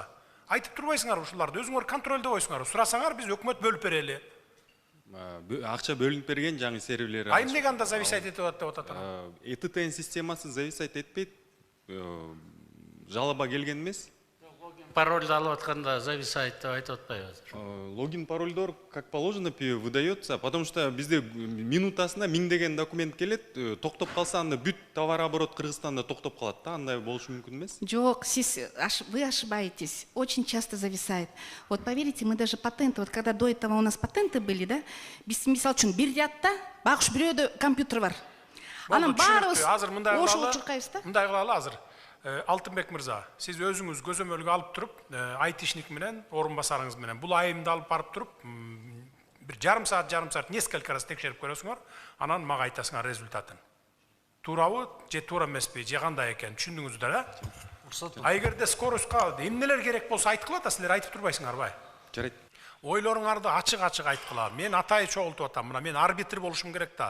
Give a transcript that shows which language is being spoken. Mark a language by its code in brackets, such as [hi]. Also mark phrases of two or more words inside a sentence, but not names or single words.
[ky] Айтып турбайсыңар ушуларды, өзүңөр контролдо койсуңар. Сурасаңар биз өкмөт бөлүп берели. Акча бөлүнүп берген жаңы серверлер. А эмнеге анда зависать этип атат деп атат? ЭТТН системасы зависать этпейт. Жалоба келген эмес. Парольды алып атканда зависает деп айтып атпайбы? Логин парольдор [ru] как положено выдается, потому что [ky] bizde минутасына миңдеген документ келет, токтоп калса анда бүт товар оборот Кыргызстанда токтоп калат да, андай болушу мүмкүн эмес? Жок, [ru] вы ошибаетесь. Очень часто зависает. Вот поверите, мы даже патенты, вот когда до этого у нас патенты были, [ky] да, мисал үчүн бир рядта багыш бирөөдө компьютер бар. Анан баарыбыз ошол учуркайбыз да. Мындай кылалы азыр. Алтынбек мырза, сиз өзүңүз көзөмөлгө алып туруп, айтишник менен, орун басарыңыз менен бул айымды алып барып туруп, бир жарым саат, [ru] несколько раз [ky] текшерип көрөсүңөр, анан мага айтасыңар результатын. Туурабы же туура эмеспи, же кандай экен, түшүндүңүздөр, а? А эгерде скоростка эмнелер керек болсо айткыла да, силер айтып турбайсыңарбы? Жарайт. Ойлоруңарды ачык-ачык айткыла. Мен атайы чогултуп атам, мына мен арбитр болушум керек да.